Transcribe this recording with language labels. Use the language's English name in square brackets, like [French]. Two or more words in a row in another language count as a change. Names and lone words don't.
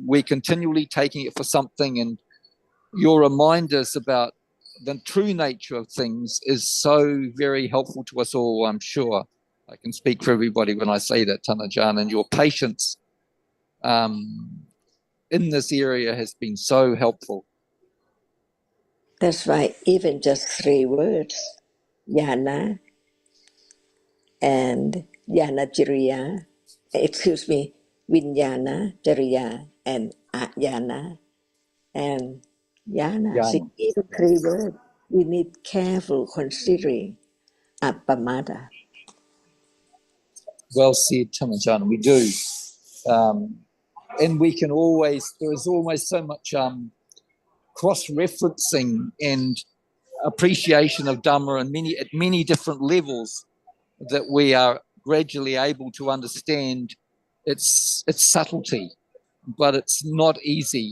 [English] We're continually taking it for something, and your reminders about the true nature of things is so very helpful to us all, I'm sure. I can speak for everybody when I say that, Tanajan, and your patience in this area has been so helpful. That's why even just 3 words, [Pali] yana and yanachariya, vinyana, chariya, and ayana, and yana. [English] See, even 3 words, we need careful considering appamada. Well said, Tamajan. We do. And we can always, there is always so much cross-referencing and appreciation of Dhamma at many different levels that we are gradually able to understand its subtlety, but it's not easy.